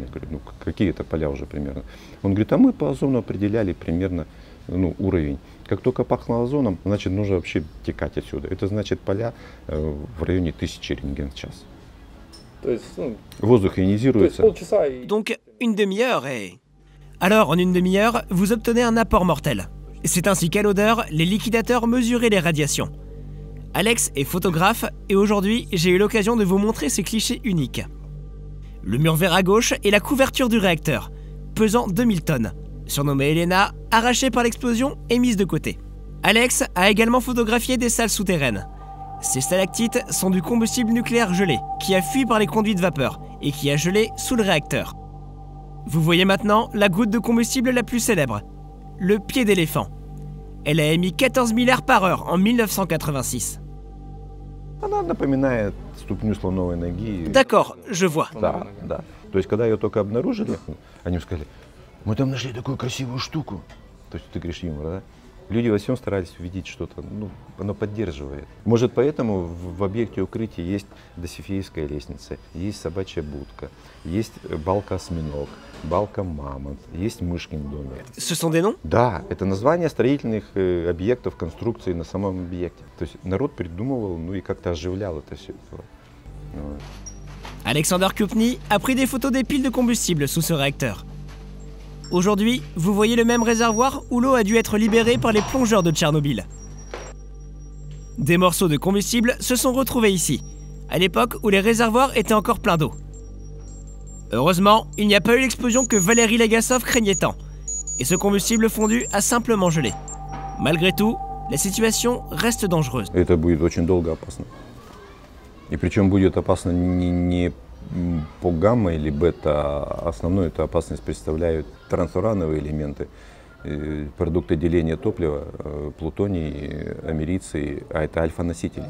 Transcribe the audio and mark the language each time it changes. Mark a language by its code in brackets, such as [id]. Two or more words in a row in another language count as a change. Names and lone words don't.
[ru] Говорю: ну какие это поля уже примерно? Он говорит: а мы по озону определяли примерно, ну, уровень. Как только пахло озоном, значит нужно вообще текать отсюда. Это значит поля в районе 1000 рентген в час. То есть, ну, Воздух ионизируется. полчаса и... [fr] Donc une demi-heure et... Alors en une demi-heure, vous obtenez un apport mortel. C'est ainsi qu'à l'odeur, les liquidateurs mesuraient les radiations. Alex est photographe et aujourd'hui, j'ai eu l'occasion de vous montrer ces clichés uniques. Le mur vert à gauche est la couverture du réacteur, pesant 2000 tonnes, surnommée Elena, arrachée par l'explosion et mise de côté. Alex a également photographié des salles souterraines. Ces stalactites sont du combustible nucléaire gelé, qui a fui par les conduits de vapeur et qui a gelé sous le réacteur. Vous voyez maintenant la goutte de combustible la plus célèbre, le pied d'éléphant. Elle a émis 14 000 aires par heure en 1986. [ru] Она напоминает ступню слоновой ноги. [fr] D'accord, je vois. [ru] Да, да. То есть, когда ее только обнаружили, они сказали: мы там нашли такую красивую штуку. То есть, ты говоришь юмор, да? Люди во всем старались увидеть что-то, ну, оно поддерживает. Может, поэтому в объекте укрытия есть Досифеевская лестница, есть собачья будка, есть балка-осьминог, балка-мамонт, есть Мышкин домик. [fr] Ce sont des noms? [ru] Да, это название строительных объектов, конструкций на самом объекте. То есть народ придумывал, ну и как-то оживлял это все. Вот. [fr] Alexander Kupny a pris des photos des piles de combustible sous ce réacteur. Aujourd'hui, vous voyez le même réservoir où l'eau a dû être libérée par les plongeurs de Tchernobyl. Des morceaux de combustible se sont retrouvés ici, à l'époque où les réservoirs étaient encore pleins d'eau. Heureusement, il n'y a pas eu l'explosion que Valéry Legasov craignait tant, et ce combustible fondu a simplement gelé. Malgré tout, la situation reste dangereuse. [ru] Это будет очень долго опасно. И причем будет опасно не по гамма или бета, а основную эту опасность представляют трансурановые элементы, продукты деления топлива, плутоний, америций, а это альфа-носители.